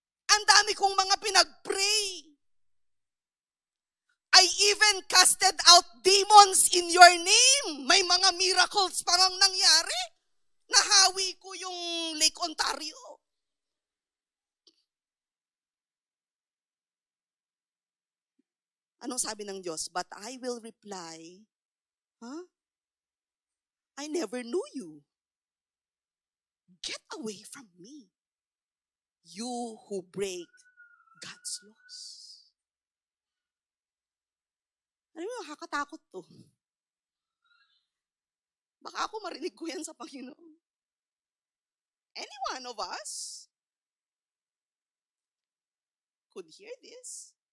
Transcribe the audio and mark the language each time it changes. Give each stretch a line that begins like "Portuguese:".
Filipino: Ang dami kong mga pinag-pray.
English: I even casted out demons in your name.
Filipino: May mga miracles pa ngang nangyari. Nahawi ko yung Lake Ontario. Anong sabi ng Diyos?
English: But I will reply, I never knew you. Get away from me, you who break God's laws.
Filipino: Alam mo, nakakatakot to. Baka ako marinig ko yan sa Panginoon.
English: Any one of us could hear this.